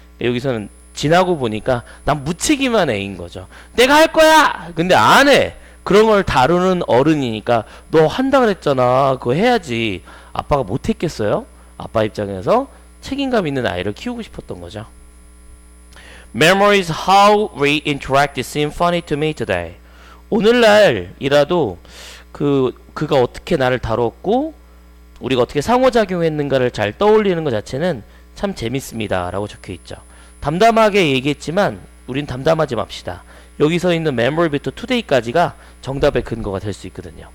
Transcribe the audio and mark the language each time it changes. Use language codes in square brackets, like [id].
[ko] 여기서는 지나고 보니까 난 무책임한 애인 거죠. 내가 할 거야! 근데 안 해! 그런 걸 다루는 어른이니까 너 한다 그랬잖아. 그거 해야지. 아빠가 못 했겠어요? 아빠 입장에서 책임감 있는 아이를 키우고 싶었던 거죠. [en] Memories how we interacted seem funny to me today. [ko] 오늘날이라도 그가 어떻게 나를 다뤘고 우리가 어떻게 상호작용했는가를 잘 떠올리는 것 자체는 참 재밌습니다 라고 적혀있죠. 담담하게 얘기했지만 우린 담담하지 맙시다. 여기서 있는 memory부터 today까지가 정답의 근거가 될 수 있거든요.